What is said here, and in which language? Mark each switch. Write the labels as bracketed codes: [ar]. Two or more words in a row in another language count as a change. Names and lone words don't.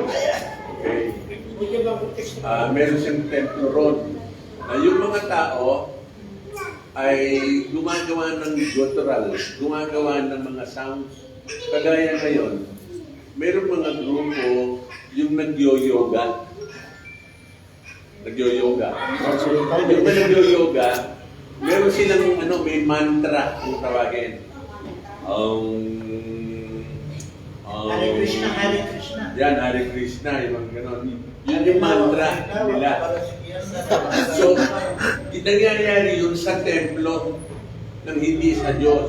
[tl] Okay. Bigyan lang ng text. Meron siyang templo ron. Na yung mga tao ay gumagawa ng guttural, gumagawa ng mga sounds. Kagaya ngayon, meron mga grupo yung nagyo-yoga. Nagyo-yoga. Yung ba nagyo-yoga, meron silang may mantra kung tawagin. [sa] Hare Krishna, Hare Krishna. [tl] Yan, [sa] Hare Krishna, [tl] yung mga ganon. Yun yung mantra nila. So, nangyayari yun sa templo ng hindi sa Diyos.